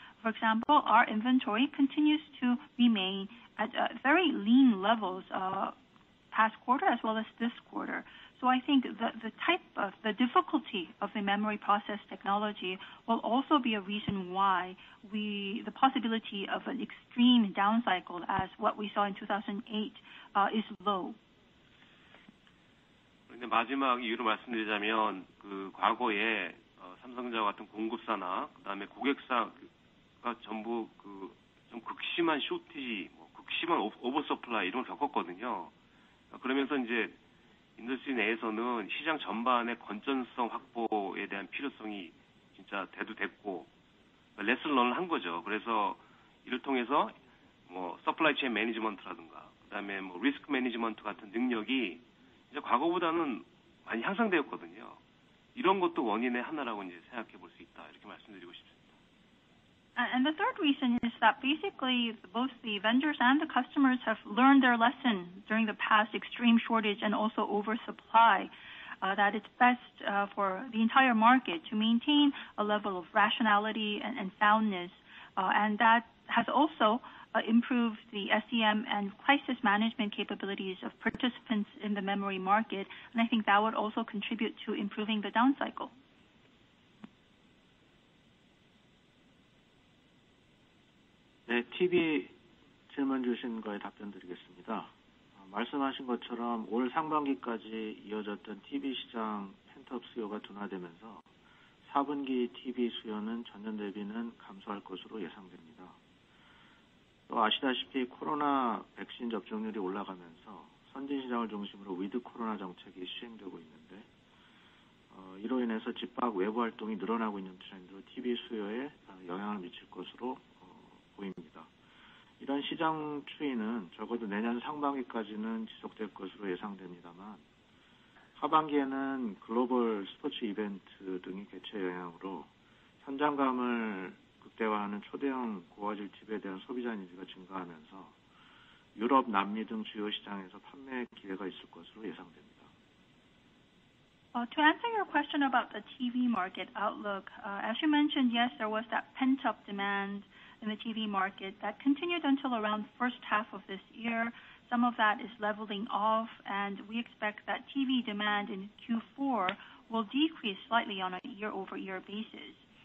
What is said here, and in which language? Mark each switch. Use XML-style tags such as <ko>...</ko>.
<en>For example, our inventory continues to remain at very lean levels past quarter as well as this quarter. So I think the difficulty of the memory process technology will also be a reason why the possibility of an extreme down cycle as what we saw in 2008 is low.</en> <ko>근데 마지막 이유로 말씀드리자면 그 과거에 삼성전자 같은 공급사나 그다음에 고객사가 전부 좀 극심한 쇼티지, 극심한 오버서플라이 이런 걸 겪었거든요. 그러면서 이제 인더스트리 내에서는 시장 전반의 건전성 확보에 대한 필요성이 진짜 대두됐고 레슨런을 한 거죠. 그래서 이를 통해서 서플라이 체인 매니지먼트라든가 그다음에 리스크 매니지먼트 같은 능력이 이제 과거보다는 많이 향상되었거든요. 이런 것도 원인의 하나라고 이제 생각해 볼 수 있다 이렇게 말씀드리고 싶습니다.</ko> <en>And the third reason is that basically both the vendors and the customers have learned their lesson during the past extreme shortage and also oversupply, that it's best for the entire market to maintain a level of rationality and soundness, and that has also improved the SEM and crisis management capabilities of participants in the memory market, and I think that would also contribute to improving the down cycle.</en> <ko>네, TV 질문 주신 거에 답변 드리겠습니다. 말씀하신 것처럼 올 상반기까지 이어졌던 TV 시장 펜트업 수요가 둔화되면서 4분기 TV 수요는 전년 대비는 감소할 것으로 예상됩니다. 또 아시다시피 코로나 백신 접종률이 올라가면서 선진 시장을 중심으로 위드 코로나 정책이 시행되고 있는데 이로 인해서 집밖 외부 활동이 늘어나고 있는 트렌드로 TV 수요에 영향을 미칠 것으로 보입니다. 이런 시장 추이는 적어도 내년 상반기까지는 지속될 것으로 예상됩니다만 하반기에는 글로벌 스포츠 이벤트 등의 개최 영향으로 현장감을 극대화하는 초대형 고화질 TV에 대한 소비자 니즈가 증가하면서 유럽, 남미 등 주요 시장에서 판매 기회가 있을 것으로 예상됩니다.</ko> <en>To answer your question about the TV market outlook, as you mentioned, yes, there was that pent-up demand in the TV market that continued until around first half of this year. Some of that is leveling off, and we expect that TV demand in Q4 will decrease slightly on a year-over-year basis.</en>